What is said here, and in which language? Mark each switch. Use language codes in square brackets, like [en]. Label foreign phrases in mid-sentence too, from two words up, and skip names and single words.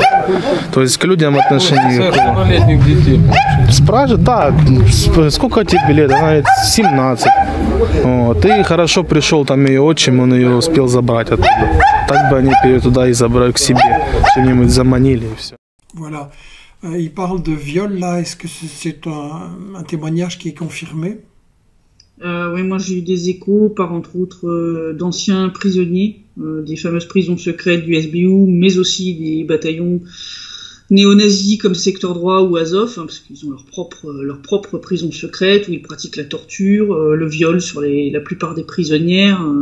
[ru] То есть к людям отношение никакого. Спрашивают, да, сколько тебе лет? Она говорит, 17. Вот. И хорошо пришел там ее отчим, он ее успел забрать оттуда. Так бы они ее туда и забрали к себе, чем-нибудь заманили и все. [fr] Voilà. Il parle de viol là. Est-ce que c'est un témoignage qui est confirmé? Oui, moi j'ai eu des échos par entre autres d'anciens prisonniers, des fameuses prisons secrètes du SBU, mais aussi des bataillons néo-nazis comme Secteur Droit ou Azov, hein, parce qu'ils ont leur propre prison secrète où ils pratiquent la torture, le viol sur la plupart des prisonnières.